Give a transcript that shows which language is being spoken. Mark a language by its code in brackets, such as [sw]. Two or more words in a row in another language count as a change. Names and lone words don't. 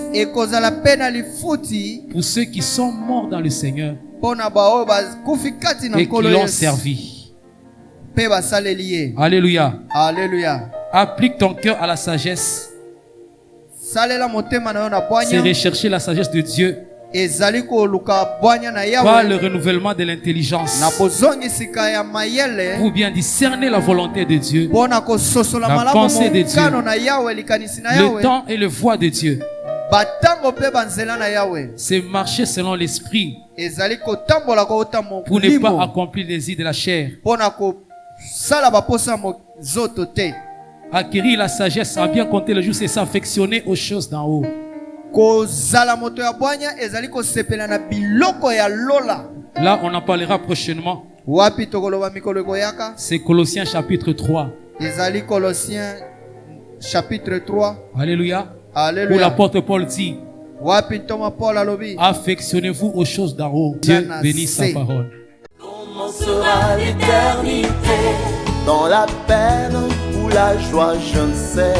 [ln] Ekozala pena lifuti [fr] pour ceux qui sont morts dans le Seigneur [ln] pona ba oyo bakufi kati na [fr] et qui [ln] nkolo [fr] l'ont [ln] Yesu. [fr] servi. [ln] Pe basaleli ye. [fr] Alléluia. Alléluia. Applique ton cœur à la sagesse. [ln] Salela motema na yo na [fr] C'est [ln] bwanya. [fr] rechercher la sagesse de Dieu [ln] Ezali koluka bwanya na [fr] par le [ln] yawe. [fr] renouvellement de l'intelligence [ln] Na bozongisika ya mayele. [fr] pour bien discerner la volonté de Dieu, [ln] Pona kososola [fr] La [ln] malamu [fr] pensée de Dieu. [ln] mokano na yawe likanisi na [fr] le [ln] yawe. [fr] temps et le voie de Dieu. [ln] Batango pe banzela na yawe. [fr] C'est marcher selon l'esprit [ln] Ezali kotambola kota [fr] pour ne pas [ln] molimo. [fr] accomplir les désirs de la chair. [ln] Pona kosala baposa mozoto te. [fr] Acquérir la sagesse à bien compter le jour, c'est s'affectionner aux choses d'en haut. [ln] Kozala moto ya bwanya ezali kosepela na biloko ya lola. [fr] Là, on en parlera prochainement. [ln] Wapi tokoloba mikolo ekoyaka? [fr] C'est Colossiens chapitre 3. [ln] Ezali Colossiens chapitre 3. [fr] Alléluia. Où Alléluia. l'apôtre Paul dit, [ln] Wapi Thomas Paul alobi? [fr] affectionnez-vous aux choses d'en haut. Dieu bénisse sa parole. Comment sera l'éternité? Dans la peine ou la joie, je ne sais.